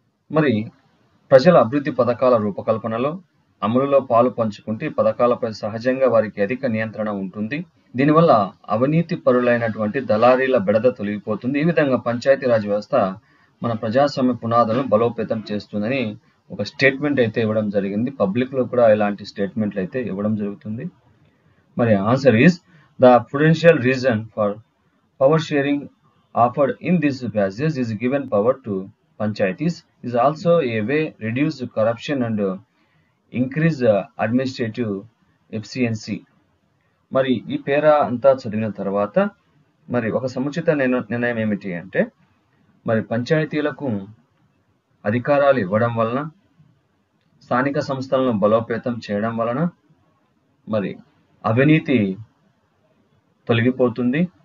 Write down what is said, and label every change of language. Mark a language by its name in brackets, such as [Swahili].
[Telugu] మరి ప్రజల అభివృద్ధి పథకాల రూపకల్పనలో, అమలులో పాలు పంచుకుంటే పథకాలపై సహజంగా వారికి అధిక నియంత్రణ ఉంటుంది. దీనివల్ల అవినీతి పరులైనటువంటి దళారీల బెడద తొలగిపోతుంది. ఈ విధంగా పంచాయతీరాజ్ వ్యవస్థ మన ప్రజాస్వామ్య పునాదులను బలోపేతం చేస్తుందని ఒక స్టేట్మెంట్ అయితే ఇవ్వడం జరిగింది. పబ్లిక్ లో కూడా ఇలాంటి స్టేట్మెంట్లు అయితే ఇవ్వడం జరుగుతుంది. [English] మరి answer is the prudential reason for power sharing offered in this passage is given power to panchayatis is also a way reduce corruption and increase administrative efficiency. [Telugu] మరి ఈ పేరా అంతా చదివిన తర్వాత మరి ఒక సముచిత నిర్ణయం ఏమిటి అంటే, మరి పంచాయతీలకు అధికారాలు ఇవ్వడం వలన, స్థానిక సంస్థలను బలోపేతం చేయడం వలన మరి అవినీతి తొలగిపోతుంది.